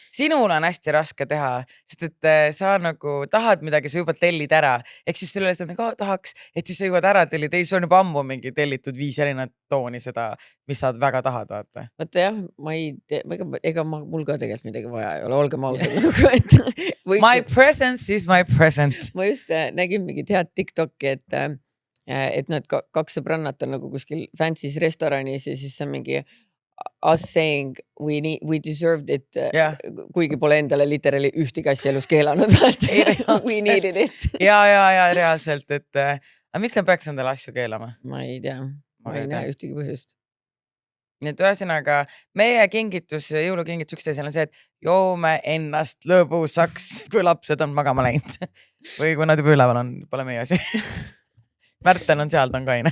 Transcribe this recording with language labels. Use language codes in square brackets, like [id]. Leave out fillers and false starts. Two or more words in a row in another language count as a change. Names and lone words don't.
[et] sinul on hästi raske teha, sest et sa nagu tahad midagi, sa juba tellid ära. Ehk siis sulle ka tahaks, et siis sa juba ära tellid. Ei, sul on juba ammu mingi tellitud 5 erinevat tooni seda, mis sa väga tahad, vaata. Vaata jah, ma ei tea, ega mul ka tegelikult midagi vaja ei ole, olgem ausad. [en] My presence is my present. [et] Ma just nägin mingit head TikToki, et need 2 sõbrannat on nagu kuskil fancy's restoranis ja siis on mingi [en] us saying we deserved it, [et] kuigi pole endale literaali ühtegi asja elus keelanud. [en] We needed it. [et] ja reaalselt, et aga miks me peaks endale asju keelama? Ma ei tea, ma ei näe ühtegi põhjust. Nii et ühesõnaga, meie kingitus, jõulukingitus üksteisel on see, et joome ennast lõbusaks, kui lapsed on magama läinud. Või kui nad juba üleval on, pole meie asi. Märten on seal, ta on kaine.